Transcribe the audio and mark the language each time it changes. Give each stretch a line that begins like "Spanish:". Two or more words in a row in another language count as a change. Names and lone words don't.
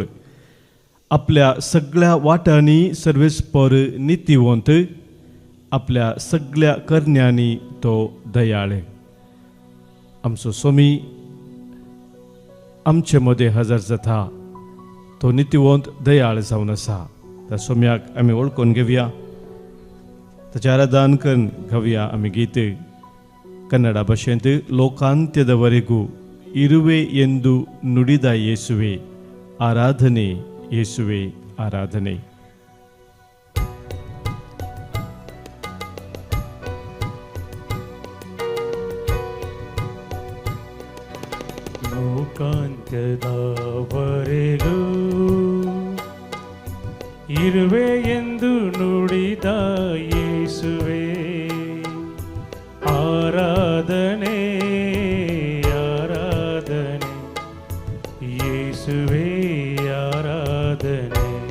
Konkani: आपल्या सगळ्या वाटांनी सर्वेस्पर नितीवंत, आपल्या सगळ्या करण्यांनी तो दयाळ. आमचो स्वामी आमचे मध्ये हजर जाता, तो नितीवंत दयाळ जावन आसा. त्या स्वाम्याक आमी वळखून घेवया, ताचे आराधन करून घेवया आमी गीत.
Kannada: ಕನ್ನಡ ಭಾಷೆಯಂತೆ ಲೋಕಾಂತ್ಯದವರೆಗೂ ಇರುವೆ ಎಂದು ನುಡಿದ ಯೇಸುವೆ ಆರಾಧನೆ, ಯೇಸುವೆ ಆರಾಧನೆ. ಲೋಕಾಂತ್ಯದವರೆಗೂ ಇರುವೆ ಎಂದು ನುಡಿದ ಯೇಸುವೆ ಆರಾಧನೆ, ಆರಾಧನೆ, ಯೇಸುವೆ ಆರಾಧನೆ.